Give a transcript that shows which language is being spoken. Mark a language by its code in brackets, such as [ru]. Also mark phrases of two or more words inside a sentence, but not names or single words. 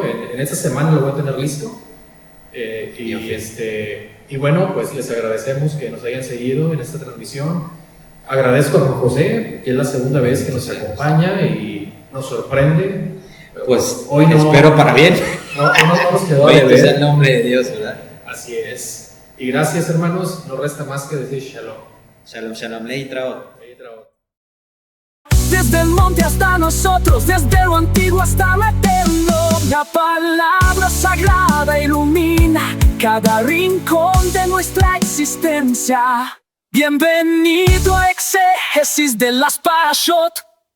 [es] En esta semana lo voy a tener listo. Y bueno, pues les agradecemos que nos hayan seguido en esta transmisión. Agradezco a Juan José, que es la segunda vez que nos acompaña y nos sorprende. Pues hoy no, espero para bien. No nos quedó de Bendito sea ver. el nombre de Dios, ¿verdad? Así es. Y gracias, hermanos. No resta más que decir shalom. [he] שלום, שלום, להתראות. [es] Desde el monte hasta nosotros, desde lo antiguo hasta lo eterno, la palabra sagrada ilumina cada rincón de nuestra existencia. Bienvenido a Exégesis de las Parashot.